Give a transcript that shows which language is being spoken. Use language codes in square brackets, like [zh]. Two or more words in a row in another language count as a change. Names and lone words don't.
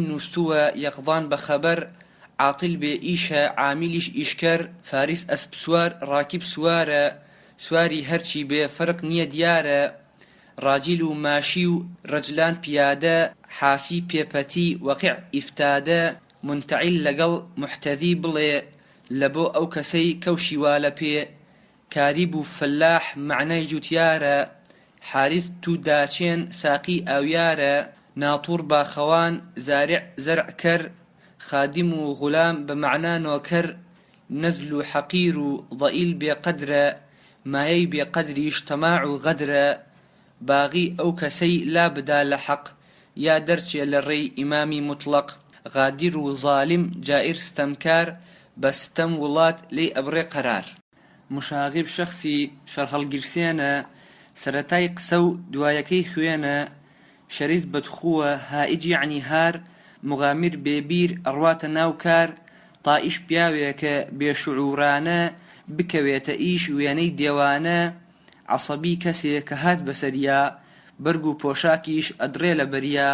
[ckb] نووسووە یەقظان بە خەبەر عاتڵ بێ ئیشە عامیلیش ئیشکەر فاریس ئەسپ سوار ڕاکب سوارە سواری هەرچی بێ فەرق نییە دیارە [ar] ڕاجیل و ماشی [ckb] و ڕەجلان پیادە حافی پێپەتی وەقیع ئیفتادە منتەعیل لەگەڵ محتەذی بڵێ لەبۆ ئەو کەسەی کەوشی والە پێ کاریب و فەلاح معنای جوتیارە حارث تو داچێن ساقی ئاویارە ناطور باخەوان زارع زەرع کەر خادم و غولام بمعنا نۆکەر نەزل و حەقیر و ضەئیل بێقەدرە مایەی بێقەدریش تەماع و غەدرە باغی ئەو کەسەی لا بدا لە حەق یا دەرچێ لە ڕێی ئیمامی مطلق غادر و ظالم جائر ستەمکار بە ستەم وڵات لێی ئەبڕێ قەرار مشاغب شەخسی شەرهەڵگیرسێنە سەرەتای قسە و دوایەکەی خوێنە شەریز بەدخووە هائیجی عنی هار مغامر بێبیر ئەڕواتە ناو کار تائیش پیاوێکە بێشعورانە بکەوێتە ئیش وێنەی دێوانە عەسەبی کەسێ کە هات بەسەریا بەرگ و پۆشاکیش ئەدڕێ لە بەریا